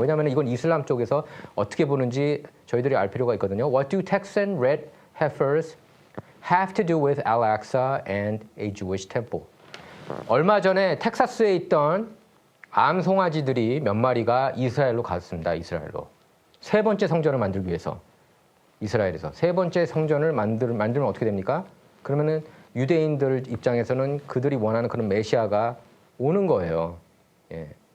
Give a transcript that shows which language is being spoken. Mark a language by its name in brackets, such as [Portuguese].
[Korean] 왜냐하면 이건 이슬람 쪽에서 어떻게 보는지 저희들이 알 필요가 있거든요. [English] What do Texan red heifers have to do with Al-Aqsa and a Jewish temple? [Korean] 얼마 전에 텍사스에 있던 암송아지들이 몇 마리가 이스라엘로 갔습니다. 이스라엘로. 세 번째 성전을 만들기 위해서. 이스라엘에서. 세 번째 성전을 만들면 어떻게 됩니까? 그러면은 유대인들 입장에서는 그들이 원하는 그런 메시아가 오는 거예요. 예.